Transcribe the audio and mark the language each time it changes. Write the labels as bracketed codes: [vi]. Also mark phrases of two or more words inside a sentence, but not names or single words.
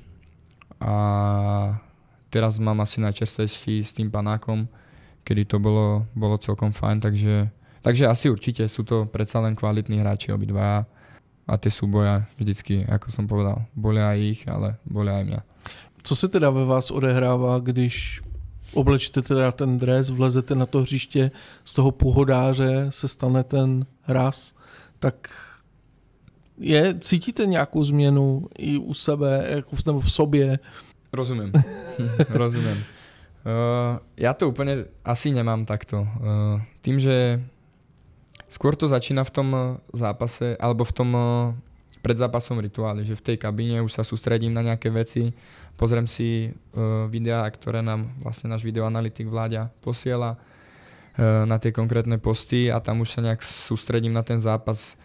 [sk] A teraz mám asi najčerstvejší s tým Panákom, kedy to bolo celkom fajn, takže asi určite sú to predsa len kvalitní hráči obidva a tie súboje vždycky, ako som povedal, bolia aj ich, ale bolia aj mňa. [cs] Co se teda ve vás odehrává, když oblečíte teda ten dres, vlezete na to hřiště, z toho pohodáře se stane ten hraz, tak cítíte nějakou změnu i u sebe, nebo v sobě? [sk] Rozumiem. Ja to úplne asi nemám takto. Tým, že skôr to začína v tom zápase, alebo v tom predzápasom rituáli, že v tej kabíne už sa sústredím na nejaké veci, pozriem si videá, ktoré nám vlastne náš videoanalytik Vláďa posiela na tie konkrétne posty a tam už sa nejak sústredím na ten zápas.